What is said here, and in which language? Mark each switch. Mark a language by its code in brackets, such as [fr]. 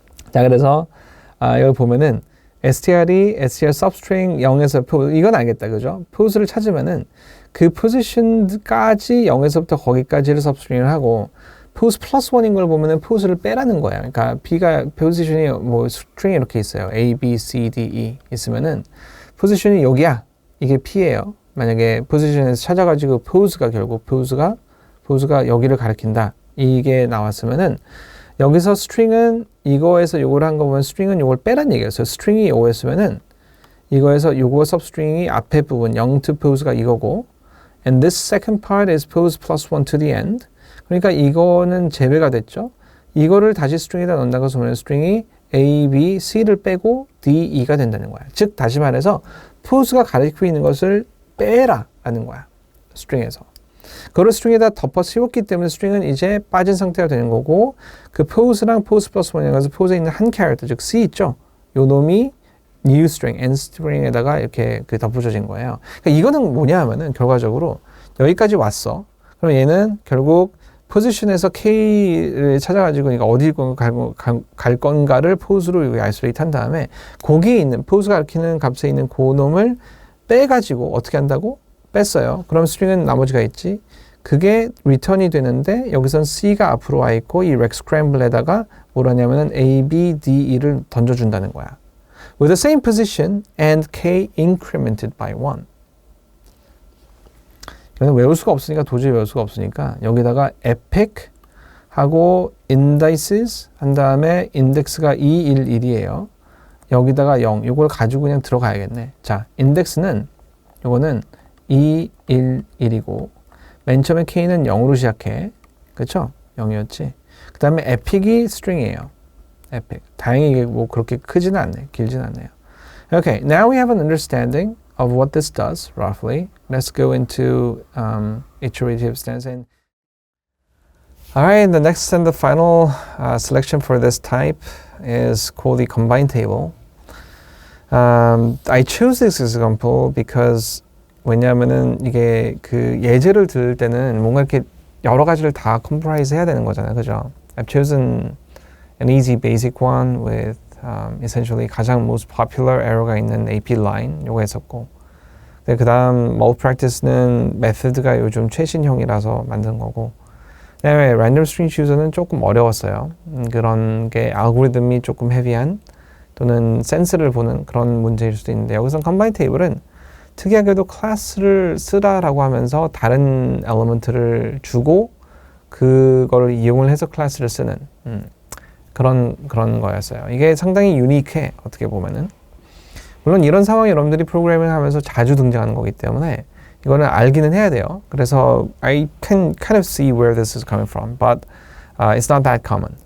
[ko] 자 그래서 여기 보면은 str이 str substring 0에서 pose 이건 알겠다, 그죠? pose를 찾으면은 그 position까지 0에서부터 거기까지를 substring을 하고 pose plus 1인 걸 보면은 pose를 빼라는 거야. 그러니까 b가 position이 뭐 string이 이렇게 있어요. a, b, c, d, e 있으면은 position이 여기야. 이게 p예요. 만약에 position에서 찾아가지고 pose가 결국 pose가 여기를 가리킨다. 이게 나왔으면은 여기서 string은 이거에서 요걸 한 거 보면 string은 요걸 빼란 얘기였어요. string이 요거였으면은 이거에서 요거 substring이 앞에 부분 0 to pose가 이거고 [en] and this second part is pose plus 1 to the end. [ko] 그러니까 이거는 제외가 됐죠. 이거를 다시 string에다 넣는다고 하면 string이 A, B, C를 빼고 D, E가 된다는 거야. 즉 다시 말해서 pose가 가리키고 있는 것을 빼라 라는 거야. string에서. 그걸 string에다 덮어 씌웠기 때문에 string은 이제 빠진 상태가 되는 거고 그 pose랑 pose plus 1에 가서 pose에 있는 한 캐릭터 즉 C 있죠. 요 놈이 new string, end string에다가 이렇게 덧붙여진 거예요. 그러니까 이거는 뭐냐 하면은 결과적으로 여기까지 왔어. 그럼 얘는 결국 포지션에서 K를 찾아가지고 그러니까 어디 갈 건가를 pose로 isolate 한 다음에 거기에 있는 pose가 가리키는 값에 있는 그 놈을 빼가지고 어떻게 한다고? 뺐어요. 그럼 string은 나머지가 있지. 그게 return이 되는데 여기선 C가 앞으로 와 있고 이 rect scramble에다가 뭐라냐면은 A, B, D, E를 던져준다는 거야. [en] With the same position and K incremented by 1. [ko] 이거는 외울 수가 없으니까 도저히 외울 수가 없으니까 여기다가 epoch 하고 indices 한 다음에 index가 2, 1, 1이에요. 여기다가 0. 이걸 가지고 그냥 들어가야겠네. 자, index는 요거는 2, 1, 1이고 맨 처음에 K는 0으로 시작해. 그쵸? 0이었지. 그 다음에 epoch이 string이에요. epoch. 다행히 이게 뭐 그렇게 크지는 않네. 길지는 않네요. [en] Okay, now we have an understanding of what this does, roughly. Let's go into iterative stance. All right, the next and the final selection for this type is called the combined table. I chose this example because [ko] 왜냐하면은 이게 그 예제를 들을 때는 뭔가 이렇게 여러 가지를 다 comprise 해야 되는 거잖아요, 그죠? [en] I've chosen an easy basic one with essentially [ko] 가장 most popular error가 있는 AP line 요거 했었고, 그 다음 mode practice는 method가 요즘 최신형이라서 만든 거고, 그다음에 random string chooser는 조금 어려웠어요. 그런 게 알고리즘이 조금 헤비한 또는 센스를 보는 그런 문제일 수도 있는데, 여기서 combined table은 특이하게도 클래스를 쓰라라고 하면서 다른 엘리먼트를 주고 그거를 이용을 해서 클래스를 쓰는 그런 거였어요. 이게 상당히 유니크해, 어떻게 보면은. 물론 이런 상황이 여러분들이 프로그래밍 하면서 자주 등장하는 거기 때문에 이거는 알기는 해야 돼요. [en] 그래서 I can kind of see where this is coming from, but it's not that common.